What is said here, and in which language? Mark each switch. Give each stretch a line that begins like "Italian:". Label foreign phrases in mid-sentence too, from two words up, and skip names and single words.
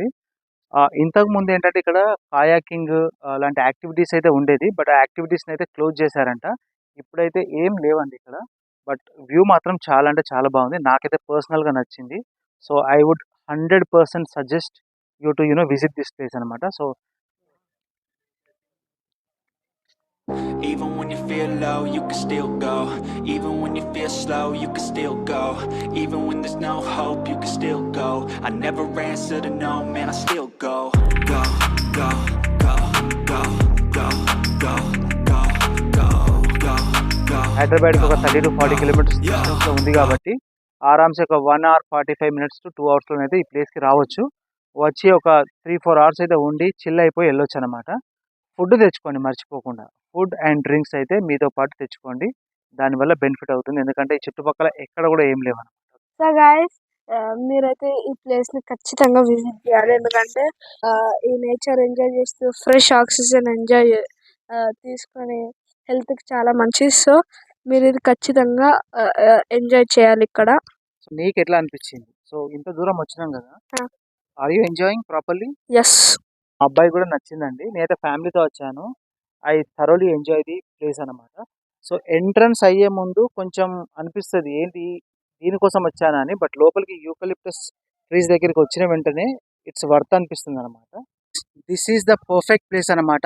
Telugu: ఇంతకు ముందు ఏంటంటే ఇక్కడ కాయాకింగ్ లాంటి యాక్టివిటీస్ అయితే ఉండేది. బట్ ఆ యాక్టివిటీస్ని అయితే క్లోజ్ చేశారంట. ఇప్పుడైతే ఏం లేవండి ఇక్కడ.
English: But view
Telugu: మాత్రం చాలా అంటే చాలా బాగుంది. నాకైతే పర్సనల్గా నచ్చింది.
English: So I would 100% suggest you to visit this place అనమాట. సో Even when you feel low, you can still go. Even when you feel slow, you can still go. Even when there's no hope, you can still go. I never answer to no, man, I still go. Go, go, go, go, go, go, go, go, go, go.
Telugu: హైదరాబాద్కి ఒక 30 to 40
English: kilometers distanceలో
Telugu: ఉంది కాబట్టి ఆరామ్సే ఒక
English: 1 hour 45 minutes to 2 hours
Telugu: అయితే ఈ ప్లేస్కి రావచ్చు. వచ్చి ఒక 3-4 hours అయితే ఉండి చిల్ అయిపోయి వెళ్ళొచ్చు అనమాట. ఫుడ్ తెచ్చుకోండి మర్చిపోకుండా.
English: Food and drinks
Telugu: అయితే మీతో పాటు తెచ్చుకోండి. దానివల్ల బెనిఫిట్ అవుతుంది. ఎందుకంటే ఈ చుట్టుపక్కల ఎక్కడ కూడా ఏం లేవు.
English: So guys
Telugu: మీరైతే ఈ ప్లేస్ని ఖచ్చితంగా విజిట్ చేయాలి. ఎందుకంటే ఈ
English: nature enjoy
Telugu: చేస్తూ
English: fresh oxygen enjoy
Telugu: తీసుకొని హెల్త్కి చాలా మంచిది. సో మీరు ఇది ఖచ్చితంగా ఎంజాయ్ చేయాలి ఇక్కడ. సో నీకు ఎట్లా అనిపించింది? సో ఇంత దూరం వచ్చినాం కదా,
English: Are you enjoying properly? ఎస్.
Telugu: అబ్బాయి కూడా నచ్చిందండి. నేనైతే ఫ్యామిలీతో వచ్చాను.
English: I thoroughly enjoy the place
Telugu: అనమాట.
English: So entrance
Telugu: అయ్యే ముందు కొంచెం అనిపిస్తుంది ఏంటి దీనికోసం వచ్చానా అని. బట్ లోపలికి
English: eucalyptus trees
Telugu: దగ్గరికి వచ్చిన వెంటనే
English: it's worth
Telugu: అనిపిస్తుంది అనమాట.
English: This is the perfect place అనమాట.